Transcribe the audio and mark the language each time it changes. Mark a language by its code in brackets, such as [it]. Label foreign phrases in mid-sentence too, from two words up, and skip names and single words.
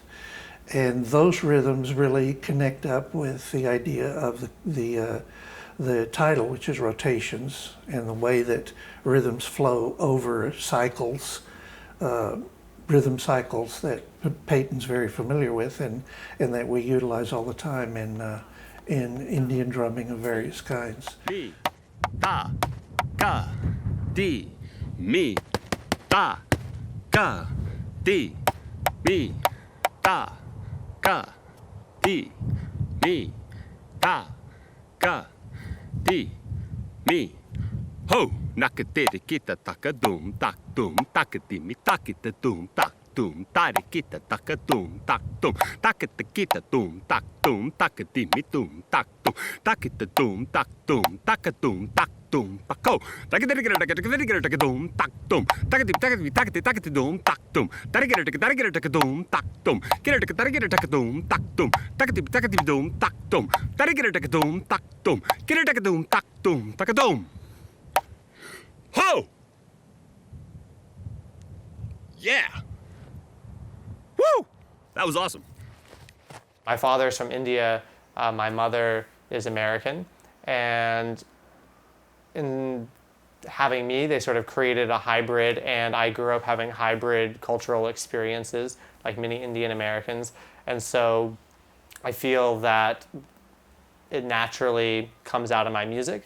[en] And those rhythms really connect up with the idea of the title, which is rotations, and the way that rhythms flow over cycles, rhythm cycles that Payton's very familiar with, and that we utilize all the time in Indian drumming of various kinds. Mi, ta, ka, di, mi, ta, ka, di, mi, ta, ka, di, mi, ta, ka, di, mi. Ho, nakateri kita taka dum tak dum takati mi takita dum tak dum tari kita taka dum tak dum takata kita dum tak dum takati mi dum tak dum takita dum tak dum takadum tak dum pako takateri taka dum tak dum takati dum tak dum tarigera taka dum tak dum tarigera taka dum tak dum takati dum tak dum tarigera taka dum tak dum taka dum tak dum takadum. Ho! Yeah! Woo! That was awesome. My father's from India, my mother is American, and in having me, they sort of created a hybrid, and I grew up having hybrid cultural experiences like many Indian Americans, and so I feel that it naturally comes out of my music.